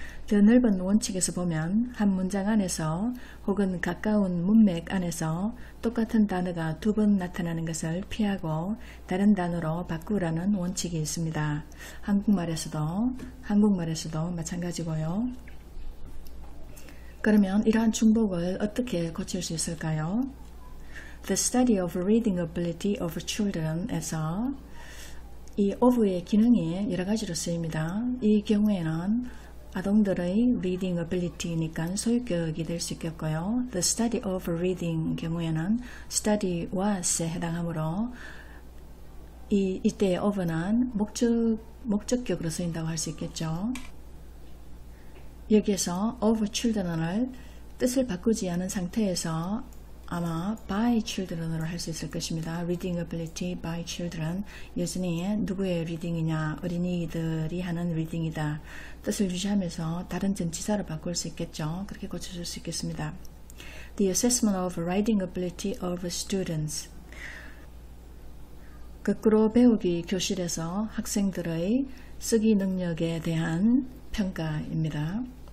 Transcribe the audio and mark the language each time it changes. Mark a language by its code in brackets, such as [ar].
[ko] 더 넓은 원칙에서 보면 한 문장 안에서 혹은 가까운 문맥 안에서 똑같은 단어가 두 번 나타나는 것을 피하고 다른 단어로 바꾸라는 원칙이 있습니다. 한국말에서도 마찬가지고요. 그러면 이러한 중복을 어떻게 고칠 수 있을까요? [en] The study of reading ability of children [ko] 에서 이 of의 기능이 여러 가지로 쓰입니다. 이 경우에는 아동들의 [en] reading ability [ko] 니까 소유격이 될 수 있겠고요. [en] The study of reading [ko] 경우에는 [en] study was [ko] 에 해당하므로 이때의 of는 목적격으로 쓰인다고 할 수 있겠죠. 여기에서 [en] of children [ko] 을 뜻을 바꾸지 않은 상태에서 아마 [en] by children [ko] 으로 할 수 있을 것입니다. [en] reading ability by children. [ko] 여전히 누구의 리딩이냐? 어린이들이 하는 리딩이다. 뜻을 유지하면서 다른 전치사로 바꿀 수 있겠죠. 그렇게 고쳐줄 수 있겠습니다. [en] The assessment of writing ability of students. [ko] 거꾸로 배우기 교실에서 학생들의 쓰기 능력에 대한 평가입니다.